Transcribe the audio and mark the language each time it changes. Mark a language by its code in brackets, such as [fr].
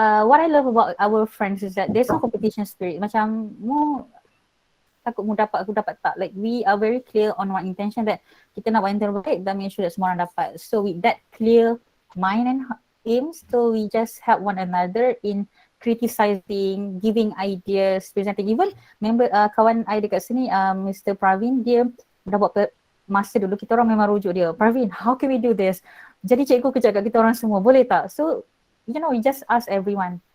[en] What I love about our friends is that there's no competition spirit. [ms] Macam takut mu dapat, aku dapat tak. [en] Like we are very clear on our intention that [ms] kita nak buat yang terbaik dan [en] make sure that [ms] semua orang dapat. [en] So with that clear mind and aims, so we just help one another in criticizing, giving ideas, presenting. [ms] Even member kawan I dekat sini, Mr. Pravin, dia dah buat masa dulu, kita orang memang rujuk dia, Pravin, [en] how can we do this? [ms] Jadi cikgu kejap kat kita orang semua, boleh tak? [en] So you know, we just ask everyone.